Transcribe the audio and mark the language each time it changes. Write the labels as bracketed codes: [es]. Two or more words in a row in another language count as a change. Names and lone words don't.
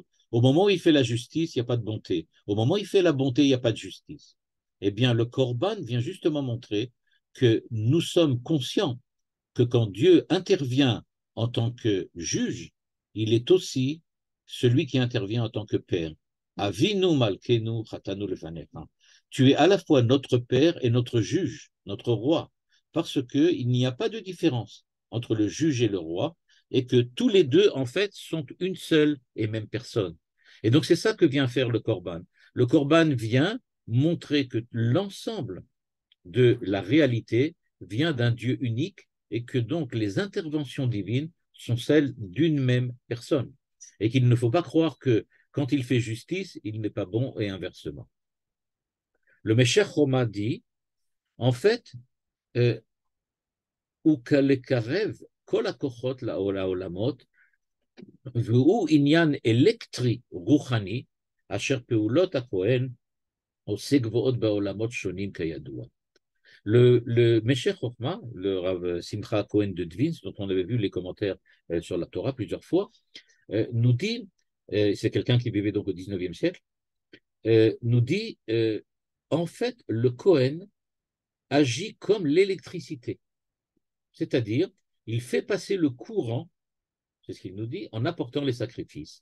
[fr] Au moment où il fait la justice, il n'y a pas de bonté. Au moment où il fait la bonté, il n'y a pas de justice. Eh bien, le Corban vient justement montrer que nous sommes conscients que quand Dieu intervient en tant que juge, il est aussi celui qui intervient en tant que père. [he] אבינו מלכנו חטאנו לפניך. [fr] Tu es à la fois notre père et notre juge, notre roi, parce qu'il n'y a pas de différence entre le juge et le roi, et que tous les deux, en fait, sont une seule et même personne. Et donc, c'est ça que vient faire le Corban. Le Corban vient montrer que l'ensemble de la réalité vient d'un Dieu unique et que donc les interventions divines sont celles d'une même personne. Et qu'il ne faut pas croire que quand il fait justice, il n'est pas bon et inversement. Le Meshech Roma dit, en fait, [he] ולקרב כל הכוחות לעולמות, והוא עניין אלקטרי רוחני, אשר פעולות הכהן עושה גבוהות בעולמות שונים כידוע. [fr] Le Meshech Chochma, le Rav Simcha Cohen de Dvins, dont on avait vu les commentaires sur la Torah plusieurs fois, nous dit, c'est quelqu'un qui vivait donc au 19e siècle, nous dit, en fait, le Cohen agit comme l'électricité. C'est-à-dire, il fait passer le courant, c'est ce qu'il nous dit, en apportant les sacrifices.